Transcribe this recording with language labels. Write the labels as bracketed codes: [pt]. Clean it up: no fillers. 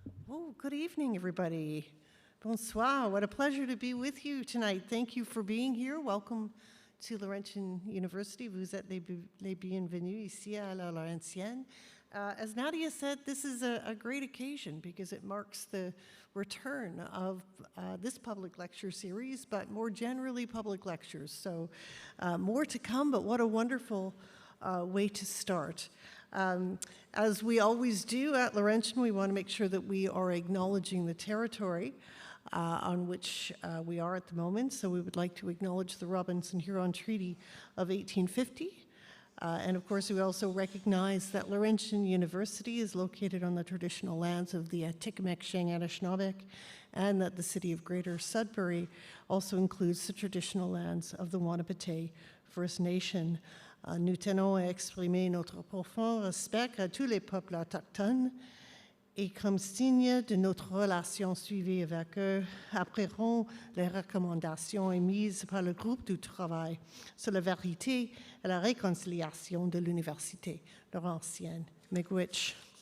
[en] Oh, good evening, everybody. Bonsoir. What a pleasure to be with you tonight. Thank you for being here. Welcome to Laurentian University. [fr] Vous êtes les bienvenus ici à la Laurentienne. [en] As Nadia said, this is a great occasion because it marks the return of this public lecture series, but more generally public lectures. So more to come, but what a wonderful way to start. As we always do at Laurentian, we want to make sure that we are acknowledging the territory on which we are at the moment. So we would like to acknowledge the Robinson-Huron Treaty of 1850. And of course, we also recognize that Laurentian University is located on the traditional lands of the Atikamekw-Anishinaabeg, and that the city of Greater Sudbury also includes the traditional lands of the Wahnapitae First Nation. [fr] Nous tenons à exprimer notre profond respect à tous les peuples autochtones et comme signe de notre relation suivie avec eux, appuierons les recommandations émises par le groupe du travail sur la vérité et la réconciliation de l'Université Laurentienne, Miigwech.